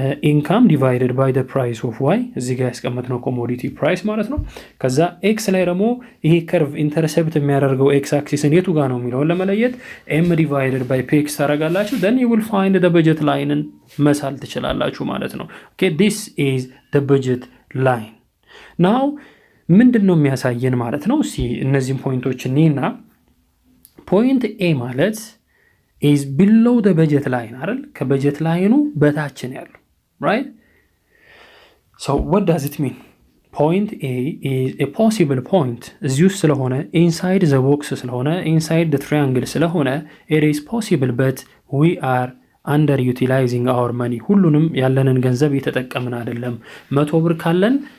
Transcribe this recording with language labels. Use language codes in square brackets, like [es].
[en] income divided by the price of y [am] እዚህ ጋር ያስቀመጥነው commodity price ማለት ነው። ከዛ x ላይ ደግሞ ይሄ curve intercept የሚያደርገው x axis የቱ ጋር ነው የሚለውን ለመለየት [en] m divided by px [am] ታደርጋላችሁ, [en] then you will find the budget line [am] መሳል ትችላላችሁ ማለት ነው። [en] okay, this is the budget line. [am] now ምንድነው የሚያሳየን ማለት ነው? እስቲ እነዚህን ፖይንቶች እንይና point a ማለት [en] is below the budget line [am] አይደል? ከበጀት ላይኑ በታች ነው ያለው, [en] right? so what does it mean? point A is a possible point [am] እዚሁ ስለሆነ [en] inside the box ስለሆነ inside the triangle ስለሆነ it is possible but we are underutilizing our money [am] ሁሉንም ያለንን ገንዘብ እየተጠቀምን አይደለም። 100 ብር ካለን